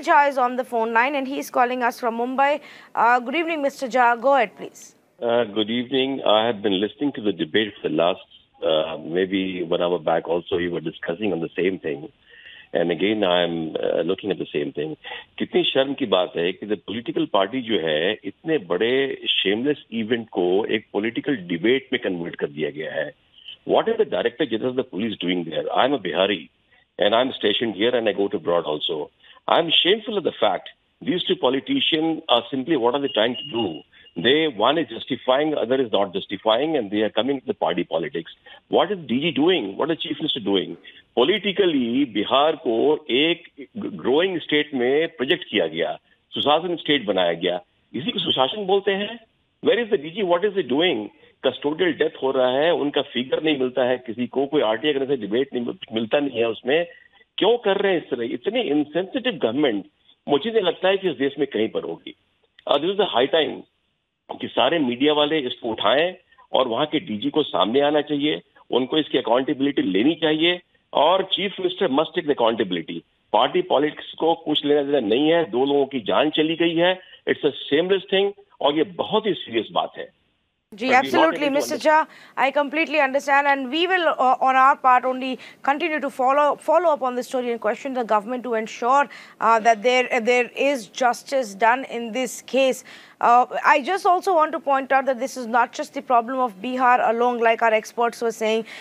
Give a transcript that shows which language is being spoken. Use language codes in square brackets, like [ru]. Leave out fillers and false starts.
[en] Jha is on the phone line and he is calling us from Mumbai. Good evening, Mr. Jha. Go ahead, please. Good evening. I have been listening to the debate for the last maybe 1 hour back also. You were discussing on the same thing. And again, I am looking at the same thing. [hi] कितनी शर्म की बात है कि [en] the political party [hi] जो है, इतने बड़े shameless event को एक political debate में convert कर दिया गया है. [en] What is the Director General of the police doing there? I am a Bihari and I am stationed here and I go to abroad also. I am shameful of the fact these two politicians are simply what are they trying to do? One is justifying, other is not justifying, and they are coming to the party politics. What is DG doing? What is Chief Minister doing? [hi] Politically, Bihar को एक growing state में project किया गया, सुशासन state बनाया गया. इसी को सुशासन बोलते हैं. [en] Where is the DG? What is he doing? [hi] Custodial death हो रहा है, उनका figure नहीं मिलता है किसी को, कोई RTI करने से debate नहीं मिलता नहीं है उसमें. क्यों कर रहे हैं इस तरह? इतनी insensitive government मुझे नहीं लगता है कि इस देश में कहीं पर होगी. [en] This is a high time [hi] कि सारे मीडिया वाले इसको उठाएं और वहां के डीजी को सामने आना चाहिए, उनको इसकी अकाउंटेबिलिटी लेनी चाहिए और [en] Chief minister must take the accountability. [hi] Party politics को कुछ लेना देना नहीं है. 2 लोगों की जान चली गई है. [en] it's a shameless thing [hi] और ये बहुत ही सीरियस बात है. [en] Absolutely, Mr. Jha. I completely understand, and we will, on our part, only continue to follow up on the story and question the government to ensure that there is justice done in this case. I just also want to point out that this is not just the problem of Bihar alone, like our experts were saying.